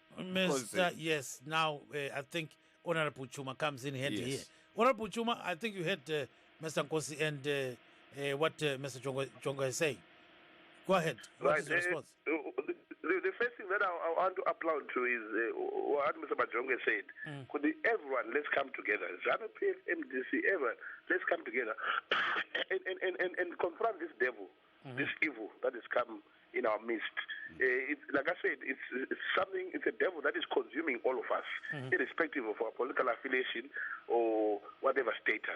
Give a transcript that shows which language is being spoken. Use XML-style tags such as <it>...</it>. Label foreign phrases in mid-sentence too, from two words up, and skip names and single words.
<en>Yes, now I think Honorable Chuma comes in handy here. Honorable Chuma, I think you heard Mr. Nkosi and what Mr. Jongo is saying. Go ahead. What is your response? The first thing that I want to applaud to is what Mr. Bajonge said. Could everyone, let's come together. ZANU-PF, MDC, everyone, let's come together and confront this devil, this evil that has come in our midst. Like I said, it's something, it's a devil that is consuming all of us, irrespective of our political affiliation or whatever status.</en>